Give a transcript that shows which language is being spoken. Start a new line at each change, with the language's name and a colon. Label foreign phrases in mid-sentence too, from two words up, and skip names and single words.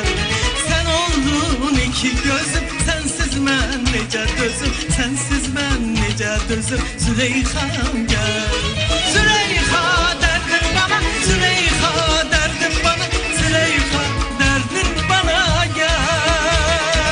Azerbaijani: Sen oldun iki gözüm sensiz mən necə dözüm, sensiz mən necə dözüm
Turkish: Züleyha'm gel. Züleyha derdin bana, Züleyha derdin bana, Züleyha derdin bana gel.